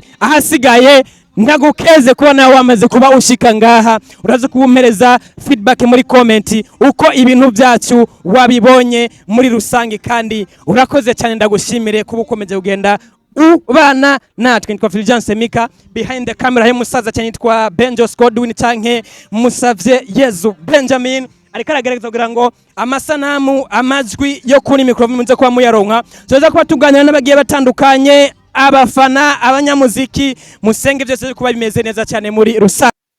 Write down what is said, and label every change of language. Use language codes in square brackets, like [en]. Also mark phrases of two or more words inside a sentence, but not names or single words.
[rn] Ahasigaye ndagukeze kuba nawe wamaze kuba ushika ngaha, uraza kubumpereza feedback muri comment uko ibintu byacu wabibonye muri rusange, kandi urakoze cyane, ndagushimire kuba ukomeje kugenda ubana natwe. Nitwa Fulgence Mika, [en] behind the camera [rn] he musaza cyane nitwa Benjo Godwin canke Musavye Yezu Benjamin, ariko aragerageza kugira ngo amasanamu amajwi yo kuri micro munze kuba muyaronka. Tuza kuba tuganira n'abagiye batandukanye, abafana, abanyamuziki, musenge byose kuba bimeze neza cyane muri rusange.